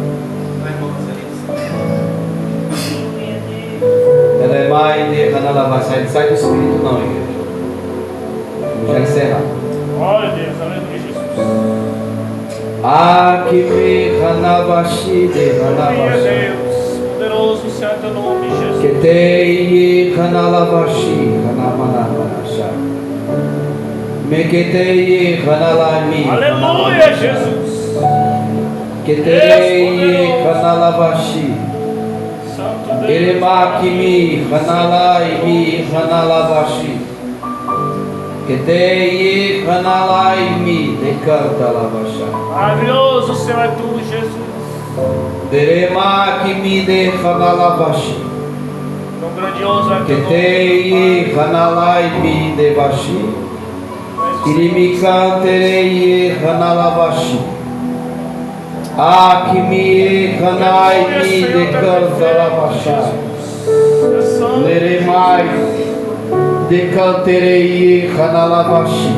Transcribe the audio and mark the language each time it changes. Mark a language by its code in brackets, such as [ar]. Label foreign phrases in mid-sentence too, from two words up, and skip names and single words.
[pt] Ela é mais de Hanalava, sai do Espírito não, igreja. Já encerrar. Glória a Deus, aleluia, Jesus. Akime Hanavashi de Glória a Hanavashi. Deus, poderoso seja teu nome, Jesus. Ketei Hanalavashi Hanamanavasha. Meketei Hanalami. Aleluia, Jesus. Ketei Hanalavashi. Santo Deus. Eremakimi Hanalaimi Hanalavashi. Ketei Hanalaimi Decanta Lavasha. Maravilhoso Senhor é tu, Jesus. Deremakimi de Hanalavashi. Tão grandioso é teu nome. Ketei Hanalaimi de Vashi. Irimikanterei Hanalavashi. Akimi Hanaimi Decanta Lavasha. Leremai Decanterei Hanalavashi.